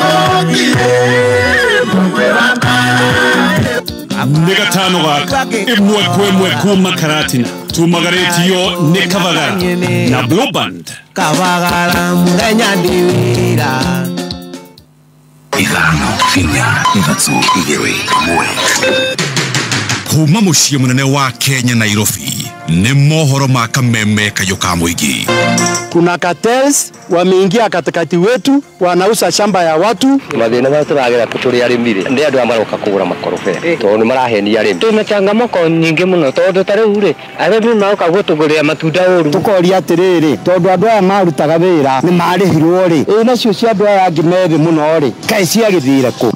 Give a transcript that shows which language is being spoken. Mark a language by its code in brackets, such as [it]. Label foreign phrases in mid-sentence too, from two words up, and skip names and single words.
[ki] Nĩ gatano gaka ĩmwe kwa ĩmwe kuma Karatina, tumagarĩtio nĩ Kavagara na Blue Band. Kavagara mũthenya ndĩ wĩra. Ithano, inya, ithatũ, igĩrĩ, ĩmwe. Kuma mũciĩ mũnene wa Kenya Nairobi ni mohoro ma Kameme Kayo ka Mũingĩ. [sw] Kuna cartels wameingia katikati wetu, wanauza shamba ya watu. [ki] Mathina ma tũragera tũrĩ arĩmi rĩ, nĩ andũ amaroka kũgũra makorobia tondũ nĩ marahenia arĩmi. Twĩna changamoto nyingĩ mũno tondũ tarĩ ure arĩmi maroka gũtũgũrĩra matunda ũru. Tũkoria atĩrĩrĩ, tondũ andũ aya marutaga wĩra nĩ marĩhirwo rĩ, nacio cia andũ aya angĩ methĩ mũno rĩ, kaĩ ciagĩthire kũ?